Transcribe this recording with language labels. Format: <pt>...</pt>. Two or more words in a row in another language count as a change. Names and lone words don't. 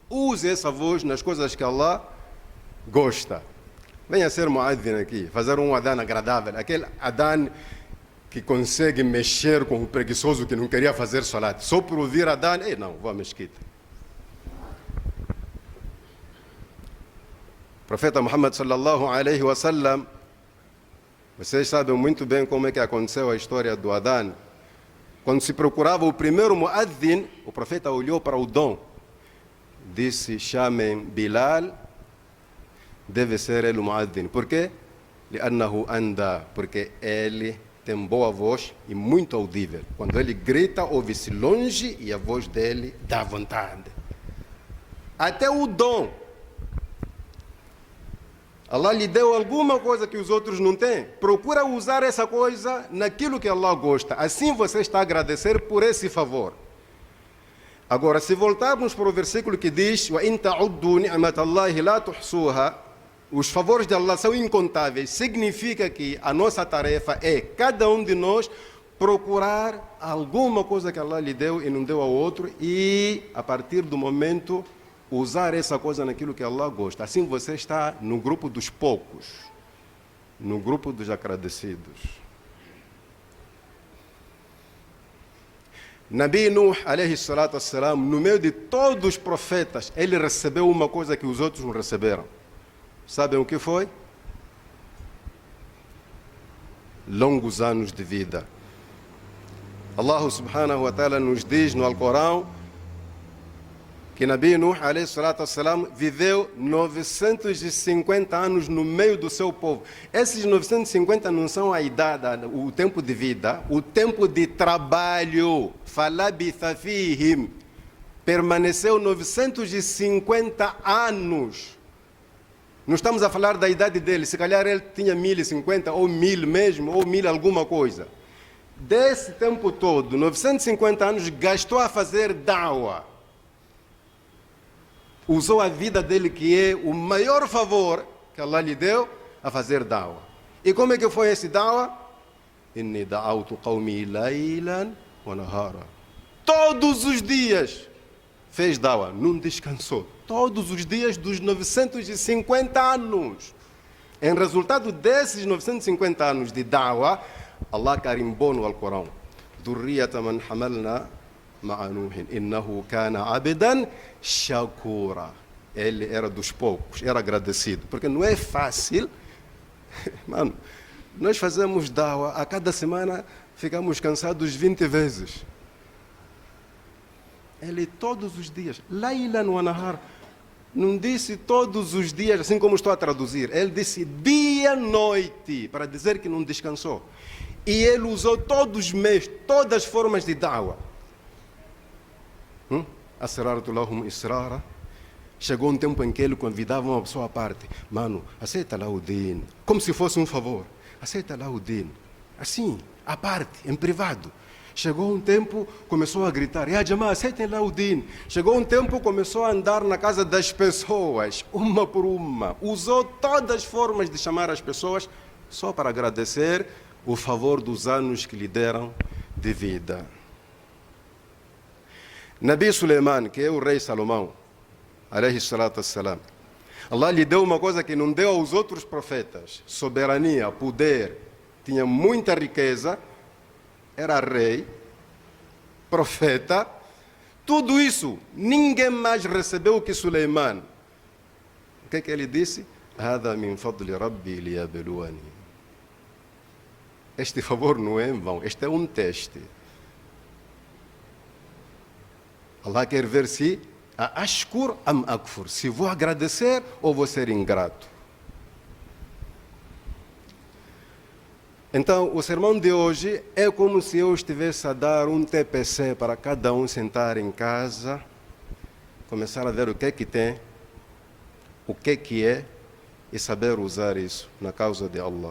<pt>Use essa voz nas coisas que Allah gosta. Venha ser muadzin aqui, fazer um adhan agradável, aquele adhan que consegue mexer com o preguiçoso que não queria fazer salat. Só por ouvir adhan, não, vou à mesquita. O profeta Muhammad</pt> <ar>صلى الله عليه وسلم,</ar> <pt>vocês sabem muito bem como é que aconteceu a história do adhan. Quando se procurava o primeiro muadzin, o profeta olhou para o dom, disse: chamem Bilal, deve ser ele o muadzin. Por quê? لأنه anda, porque ele tem boa voz e muito audível. Quando ele grita, ouve-se longe e a voz dele dá vontade. Até o dom. Allah lhe deu alguma coisa que os outros não têm. Procura usar essa coisa naquilo que Allah gosta. Assim você está a agradecer por esse favor. Agora, se voltarmos para o versículo que diz:</pt> <ar>وَإِن تَعُدُّوا نِعْمَةَ اللَّهِ لَا تُحْصُوهَا,</ar> <pt>os favores de Allah são incontáveis. Significa que a nossa tarefa é, cada um de nós, procurar alguma coisa que Allah lhe deu e não deu ao outro, e a partir do momento usar essa coisa naquilo que Allah gosta. Assim você está no grupo dos poucos, no grupo dos agradecidos. Nabi Nuh,</pt> <ar>عليه الصلاة والسلام,</ar> <pt>no meio de todos os profetas, ele recebeu uma coisa que os outros não receberam. Sabem o que foi? Longos anos de vida. Allah</pt> <ar>سبحانه وتعالى</ar> <pt>nos diz no Alcorão que Nabi Nuh,</pt> <ar>عليه الصلاة والسلام,</ar> <pt>viveu 950 anos no meio do seu povo. Esses 950 não são a idade, o tempo de vida, o tempo de trabalho.</pt> <ar>فلبث فيهم.</ar> <pt>Permaneceu 950 anos. Não estamos a falar da idade dele, se calhar ele tinha 1050 ou 1000 mesmo, ou 1000 alguma coisa. Desse tempo todo, 950 anos, gastou a fazer da'wah. Usou a vida dele, que é o maior favor que Allah lhe deu, a fazer da'wah. E como é que foi esse da'wah?</pt> <ar>إني دعوت قومي ليلا ونهارا.</ar> <pt>Todos os dias fez da'wah, não descansou. Todos os dias dos 950 anos. Em resultado desses 950 anos de da'wah, Allah carimbou no Alcorão:</pt> <ar>ذرية من حملنا مع نوح إنه كان عبدا شكورا.</ar> <pt>Ele era dos poucos, era agradecido. Porque não é fácil. Mano, nós fazemos da'wah, a cada semana ficamos cansados 20 vezes. Ele todos os dias,</pt> <ar>ليلا ونهار.</ar> <pt>Não disse todos os dias, assim como estou a traduzir. Ele disse dia-noite, para dizer que não descansou. E ele usou todos os meios, todas as formas de da'wah.</pt> <ar>أسررت لهم إسرارا.</ar> <pt>Chegou um tempo em que ele convidava uma pessoa à parte: mano, aceita lá o din, como se fosse um favor. Aceita lá o din, assim, à parte, em privado. Chegou um tempo, começou a gritar:</pt> <ar>يا جماعة,</ar> <pt>aceitem lá o din. Chegou um tempo, começou a andar na casa das pessoas, uma por uma. Usou todas as formas de chamar as pessoas, só para agradecer o favor dos anos que lhe deram de vida. Nabi Suleiman, que é o rei Salomão,</pt> <ar>عليه الصلاة والسلام,</ar> <pt>Allah lhe deu uma coisa que não deu aos outros profetas: soberania, poder, tinha muita riqueza, era rei, profeta, tudo isso, ninguém mais recebeu que Suleiman. O que é que ele disse?</pt> <ar>هذا من فضل ربي ليبلوني.</ar> <pt>Este favor não é em vão, este é um teste. Allah quer ver se</pt> <ar>أأشكر أم أكفر,</ar> <pt>se vou agradecer ou vou ser ingrato. Então, o sermão de hoje é como se eu estivesse a dar um TPC para cada um sentar em casa, começar a ver o que é que tem, o que é que é, e saber usar isso na causa de Allah.</pt>